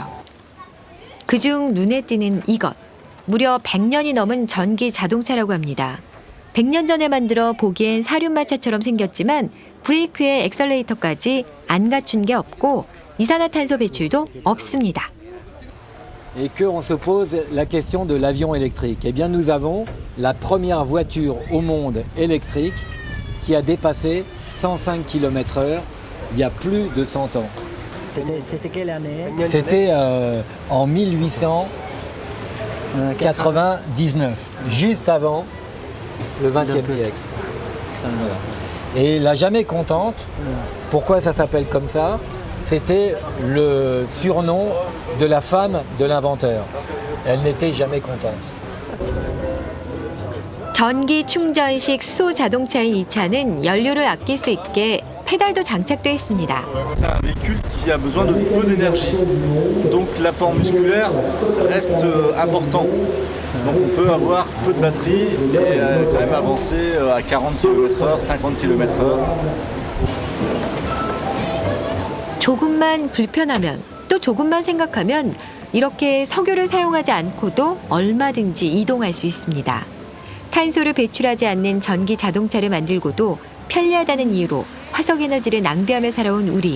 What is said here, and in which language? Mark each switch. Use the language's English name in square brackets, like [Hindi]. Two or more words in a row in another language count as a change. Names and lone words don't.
[Korean] 그중 눈에 띄는 이것, 무려 100년이 넘은 전기 자동차라고 합니다. 100년 전에 만들어 보기엔 사륜마차처럼 생겼지만 브레이크에 엑셀레이터까지 안 갖춘 게 없고 이산화탄소 배출도 없습니다. [French] Et qu'on se pose la question de l'avion électrique. Eh bien, nous avons la première voiture au monde électrique qui a dépassé 105 km/h il y a plus de 100 ans. C'était quelle année? C'était en 1899, juste avant le XXe siècle. Voilà. Et la jamais contente, pourquoi ça s'appelle comme ça? C'était le surnom de la femme de l'inventeur. Elle n'était jamais contente. [Korean] 전기 충전식 수소 자동차인 이 차는 연료를 아낄 수 있게 페달도 장착돼 있습니다. [French] C'est un véhicule qui a besoin de peu d'énergie. Donc l'apport musculaire reste important. Donc on peut avoir peu de batterie et quand même avancer à 40 km/h, 50 km/h. [Korean] 조금만 불편하면 또 조금만 생각하면 이렇게 석유를 사용하지 않고도 얼마든지 이동할 수 있습니다. 탄소를 배출하지 않는 전기 자동차를 만들고도 편리하다는 이유로 화석에너지를 낭비하며 살아온 우리.